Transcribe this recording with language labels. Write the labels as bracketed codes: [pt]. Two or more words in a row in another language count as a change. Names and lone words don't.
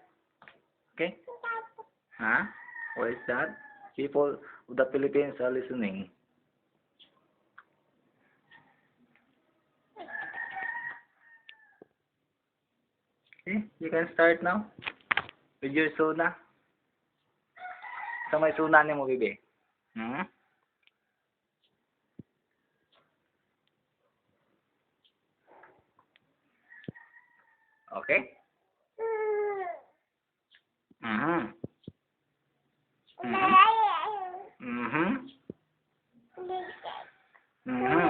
[en] Okay? Huh? What is that? People of the Philippines are listening. Okay, you can start now with your SONA. [tl] Sa may SONA ni mo, Bibi? Hmm? [en] Okay? Mhm. Mhm. Mhm. Mhm.